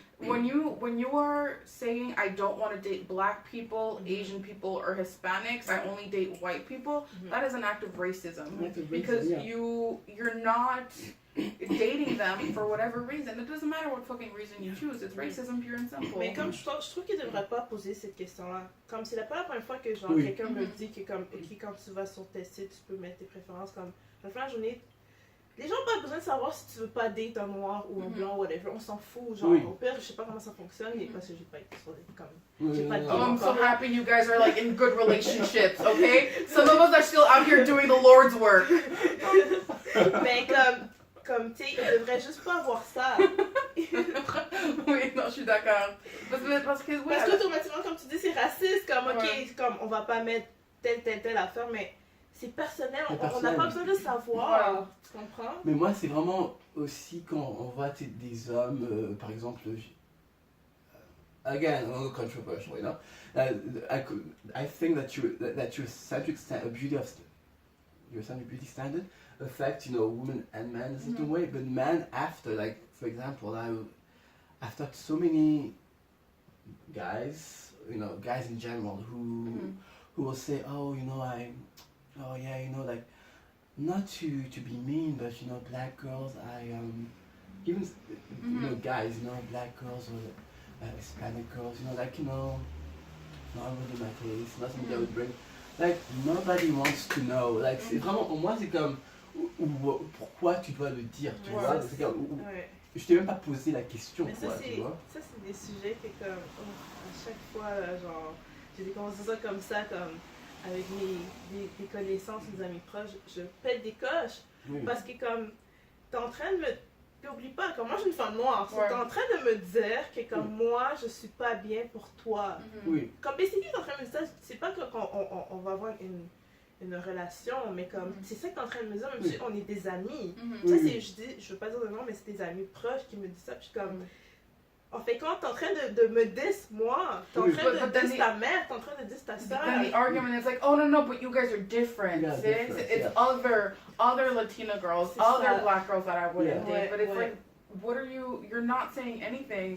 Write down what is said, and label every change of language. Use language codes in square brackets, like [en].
[en] When you are saying I don't want to date black people, Asian people, or Hispanics, I only date white people, that is an act of racism. Because you're not dating them for whatever reason. It doesn't matter what fucking reason you choose. It's racism pure and simple. [fr] Mais comme je trouve qu'il devrait pas poser cette question-là. Comme c'est pas la première fois que quelqu'un me dit que quand tu vas sur tes sites, tu peux mettre tes préférences comme à la fin de la journée. Les gens n'ont pas besoin de savoir si tu veux pas date un noir ou un blanc, whatever. On s'en fout. Genre, au pire, je sais pas comment ça fonctionne, mais parce que j'ai pas été sur des comme. J'ai pas de [en] I'm so happy you guys are like in good relationships, okay? Some of us are still out here doing the Lord's work. [fr] Mais comme tu sais, il devrait juste pas avoir ça. Oui, non, je suis d'accord. Parce que automatiquement, comme tu dis, c'est raciste. Comme, ok, comme on va pas mettre telle affaire, mais c'est personnel. On n'a pas besoin de savoir. Tu comprends? Mais moi, c'est vraiment aussi quand on voit des hommes, par exemple, [en] again, a little controversial, I think that your centric beauty standard affect women and men in a certain way, but men after, like for example, I've talked to so many guys, guys in general who will say, like not to be mean, but black girls, even guys, black girls or Hispanic girls, like not really my taste, not something I would bring. Like nobody wants to know. [fr] Like c'est vraiment, moi c'est comme pourquoi tu dois le dire, tu vois? C'est comme, je t'ai même pas posé la question, mais quoi, tu vois? Ça c'est des sujets que comme à chaque fois genre j'ai des conversations comme ça comme avec des connaissances, des amis proches, je pète des coches parce que comme t'es en train de me oublie pas, comme moi je suis une femme noire, t'es en train de me dire que comme moi je suis pas bien pour toi. Comme basically t'es en train de me dire, c'est pas qu'on va avoir une relation, mais comme c'est ça que t'es en train de me dire, même si on est des amis. Ça c'est, je veux pas dire de nom, mais c'est des amis proches qui me disent ça, puis comme en fait quand t'es en train de me diss moi, t'es en train de diss ta mère, t'es en train de diss ta soeur. [en] Then the argument is like, oh no, but you guys are different. It's other Latina girls, other black girls that I wouldn't date, but it's like, what are you're not saying anything.